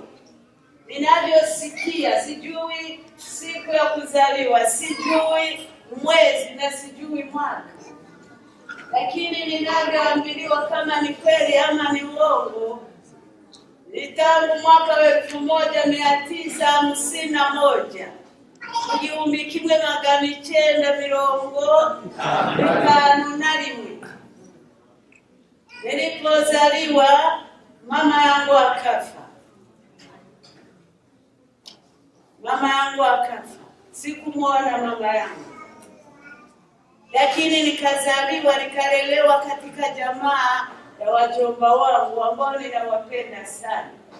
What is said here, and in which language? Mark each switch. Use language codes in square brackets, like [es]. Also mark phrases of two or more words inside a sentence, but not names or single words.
[sw] Ninavyosikia, sijui siku ya kuzaliwa, sijui mwezi na sijui mwaka. Lakini ninavyoambiliwa kama ni kweli ama ni uongo, ni tangu mwaka wa 1951 [rw] igihumbi kimwe magana icyenda mirongo itanu na rimwe [sw] nilipozaliwa, mama yangu akafa. Mama yangu akafa. Sikumwona mama yangu. Lakini nikazaliwa, nikalelewa katika jamaa ya wajomba wangu ambao ninawapenda sana.